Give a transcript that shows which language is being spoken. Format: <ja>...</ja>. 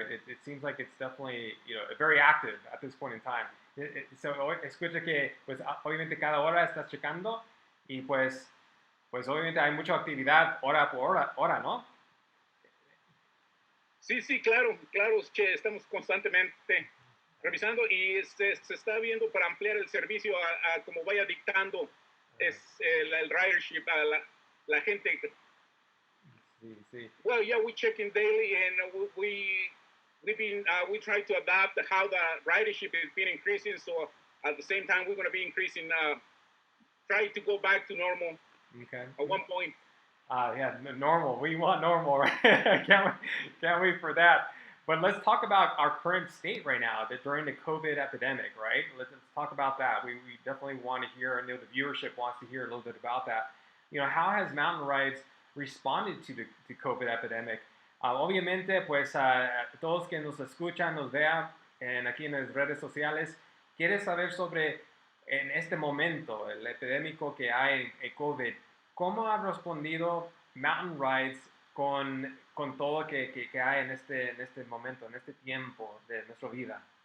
<en>It seems like it's definitely very active at this point in time.</en> <es>So escucha que pues obviamente cada hora estás checando y pues obviamente hay mucha actividad hora por hora, ¿no? Sí, claro, che, estamos constantemente revisando y se está viendo para ampliar el servicio a como vaya dictando el ridership la gente. Sí, sí.</es> <en>Well, yeah, we check in daily, and we try to adapt how the ridership is been increasing. So at the same time, we're going to be increasing, try to go back to normal Okay. at one point. Yeah, normal. We want normal, right? Can't wait for that. But let's talk about our current state right now, that during the COVID epidemic, right? Let's talk about that. We definitely want to hear, I know the viewership wants to hear a little bit about that. How has mountain rides responded to the COVID epidemic?</en> <es>Obviamente, pues todos que nos escuchan, nos vean aquí en las redes sociales, quieren saber sobre en este momento, el epidémico que hay en COVID. ¿Cómo ha respondido Mountain Rides con todo que hay en este momento, en este tiempo de nuestra vida?</es>